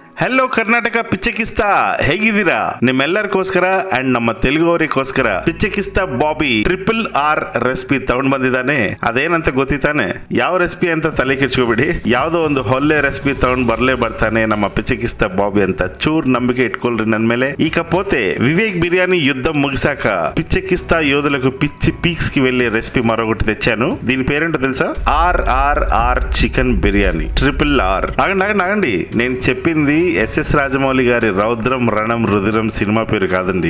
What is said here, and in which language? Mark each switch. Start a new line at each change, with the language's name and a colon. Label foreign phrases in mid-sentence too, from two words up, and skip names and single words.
Kannada: ಹಲೋ ಕರ್ನಾಟಕ ಪಿಚ್ಚಕಿಸ್ತ ಹೇಗಿದ್ದೀರಾ? ನಿಮ್ಮೆಲ್ಲರಿಗೋಸ್ಕರ ಅಂಡ್ ನಮ್ಮ ತೆಲುಗುವರಿಗೋಸ್ಕರ ಪಿಚ್ಚಕಿಸ್ತ ಬಾಬಿ RRR ರೆಸಿಪಿ ತಗೊಂಡ್ ಬಂದಿದ್ದಾನೆ. ಅದೇನಂತ ಗೊತ್ತಿತ್ತಾನೆ? ಯಾವ ರೆಸಿಪಿ ಅಂತ ತಲೆ ಕೆಡ್ಸ್ಕೊಬಿಡಿ. ಯಾವ್ದೋ ಒಂದು ಹೊಲ್ಲೆ ರೆಸಿಪಿ ತಗೊಂಡ್ ಬರ್ತಾನೆ ನಮ್ಮ ಪಿಚ್ಚಕಿಸ್ತ బాబీ ಅಂತ. ಚೂರ್ ನಂಬಿಕೆ ಇಟ್ಟುಕೊಳ್ರಿ ನನ್ ಮೇಲೆ.
Telugu: ఇకపోతే వివేక్ బిర్యానీ యుద్ధం ముగిసాక పిచ్చకిస్తా యోధులకు పిచ్చి పీక్స్ కి వెళ్లే రెసిపీ మరొకటి తెచ్చాను. దీని పేరేంటో తెలుసా? RRR చికెన్ బిర్యానీ RRR. ఆగండి, నేను చెప్పింది ఎస్ఎస్ రాజమౌళి గారి రౌద్రం రణం రుధిరం సినిమా పేరు కాదండి.